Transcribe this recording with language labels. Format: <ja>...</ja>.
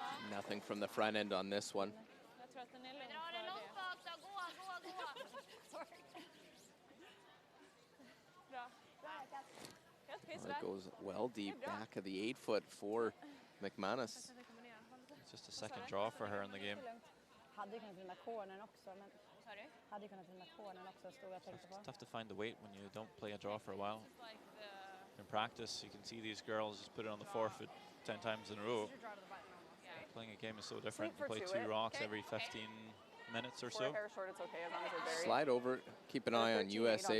<en>Nothing from the front end on this one. Well, it goes well deep back of the 8-foot for McManus. It's just a second draw for her in the game.</en> <sv>Hade ju kunnat vinna cornern också, men hade ju kunnat vinna cornern också, stod jag och tänkte på.</sv> <en>It's tough to find the weight when you don't play a draw for a while. In practice, you can see these girls just put it on the forfeit 10 times in a row. Playing a game is so different. You play 2 rocks every 15 minutes or so. Hair short, it's okay as long as they're buried. Slide over. Keep an eye on 13-8 USA,</en>